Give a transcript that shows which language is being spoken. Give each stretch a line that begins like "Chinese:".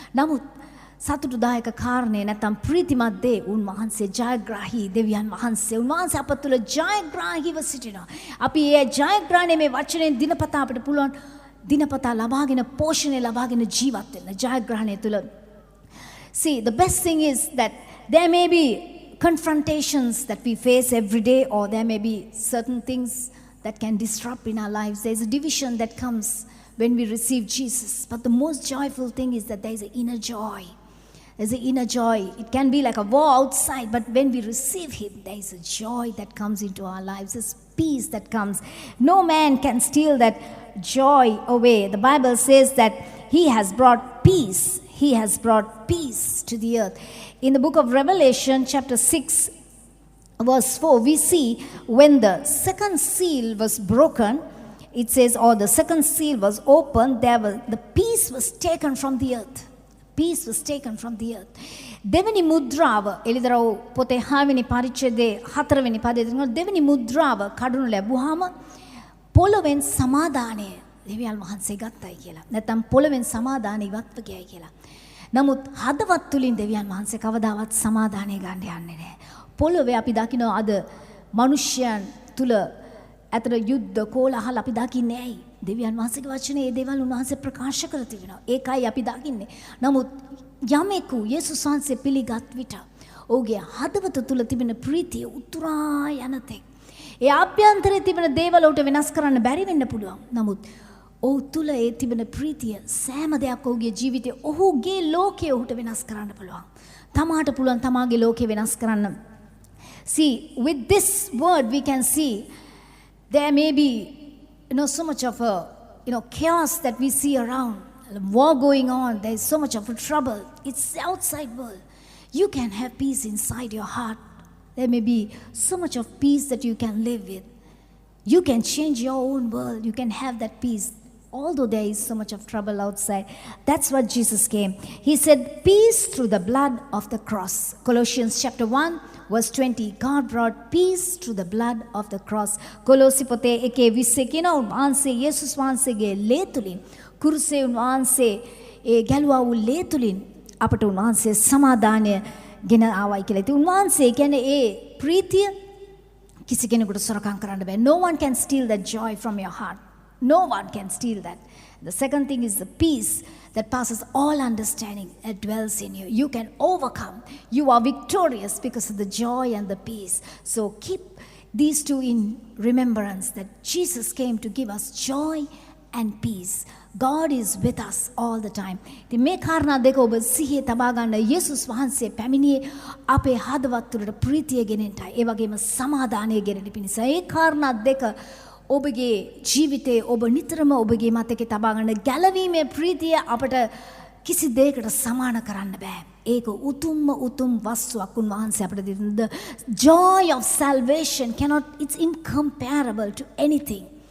Sinhala: නමුත් සතුටුදායක කාරණේ නැත්නම් ප්‍රීතිමත් දේ උන්වහන්සේ ජයග්‍රාහී දෙවියන් වහන්සේ උන්වහන්සේ අප තුළ ජයග්‍රාහීව සිටිනවා. අපි ඒ ජයග්‍රහණය මේ වචනයෙන් දිනපතා අපිට පුළුවන් දිනපතා ලබාගෙන පෝෂණය ලබාගෙන ජීවත් වෙන්න ජයග්‍රහණය තුළ.
English: See, the best thing is that there may be confrontations that we face every day, or there may be certain things that can disrupt in our lives. There's a division that comes when we receive Jesus. But the most joyful thing is that there's an inner joy. There's an inner joy. It can be like a war outside, but when we receive Him, there is a joy that comes into our lives. There's peace that comes. No man can steal that joy away. The Bible says that He has brought peace. He has brought peace to the earth. In the book of Revelation, chapter 6, verse 4, we see when the second seal was broken, it says, or the second seal was opened, the peace was taken from the earth. Peace was taken from the earth.
Sinhala: දෙවනි මුද්‍රාව එළිදරව් පොතේ 6 වෙනි පරිච්ඡේදයේ 4 වෙනි පදයේ තියෙනවා දෙවනි මුද්‍රාව කඩනු ලැබුවාම පොළොවෙන් සමාදානය දෙවියන් වහන්සේ ගත්තයි කියලා. නැත්නම් පොළොවෙන් සමාදානය ඉවත්ව ගියයි කියලා. නමුත් හදවත් තුලින් දෙවියන් වහන්සේ කවදාවත් සමාදානය ගන්න යන්නේ නැහැ. පොළොවේ අපි දකිනවා අද මිනිස්යන් තුල අතර යුද්ධ කෝලහල අපි දකින්නේ ඇයි? දෙවියන් වහන්සේගේ වචනේ ඒ දේවල් උන්වහන්සේ ප්‍රකාශ කර තිබෙනවා. ඒකයි අපි දකින්නේ. නමුත් යමෙකු යේසුස් වහන්සේ පිළිගත් විට ඔහුගේ හදවත තුල තිබෙන ප්‍රීතිය උතුරා යන තෙක් ඒ ආභ්‍යන්තරයේ තිබෙන දේවල් උට වෙනස් කරන්න බැරි වෙන්න පුළුවන්. නමුත් ඔහු තුල ඒ තිබෙන ප්‍රීතිය සෑම දෙයක් ඔහුගේ ජීවිතේ ඔහුගේ ලෝකය ඔහුට වෙනස් කරන්න පුළුවන්. තමාට පුළුවන් තමාගේ ලෝකය වෙනස් කරන්න.
English: See, with this word we can see there may be so much of a chaos that we see around, war going on, there is so much of a trouble. It's the outside world. You can have peace inside your heart. There may be so much of peace that you can live with. You can change your own world. You can have that peace, although there is so much of trouble outside. That's what Jesus came. He said, peace through the blood of the cross. Colossians chapter 1, verse 20. God brought peace through the blood of the cross.
Sinhala: කොලොසි පොතේ 1:20 කියන උන්වහන්සේ යේසුස් වහන්සේගේ ලේ තුලින් කුරුසේ උන්වහන්සේ ඒ ගැලුවා වූ ලේ තුලින් අපට උන්වහන්සේ සමාදානය ගෙන ආවයි කියලා. ඉතින් උන්වහන්සේ කියන්නේ ඒ ප්‍රීතිය කිසි කෙනෙකුට සොරකම් කරන්න බෑ.
English: No one can steal that joy from your heart. No one can steal that. The second thing is the peace that passes all understanding that dwells in you. You can overcome. You are victorious because of the joy and the peace. So keep these two in remembrance that Jesus came to give us joy and peace. God is with us all the time.
Sinhala: ඉතින් මේ කාරණා දෙක ඔබ සිහියේ තබා ගන්න යේසුස් වහන්සේ පැමිණියේ අපේ හදවත් තුළට ප්‍රීතිය ගෙනෙන්නයි. ඒ වගේම සමාදානය ගෙනෙන්න පිණිස. ඒ කාරණා දෙක ඔබගේ ජීවිතේ ඔබ නිතරම ඔබගේ මතකේ තබා ගන්න ගැලවීමේ ප්‍රීතිය අපට කිසි දෙයකට සමාන කරන්න බෑ. ඒක උතුම් වස්තුවක් උන්වහන්සේ අපට දෙන.
English: The joy of salvation it's incomparable to anything.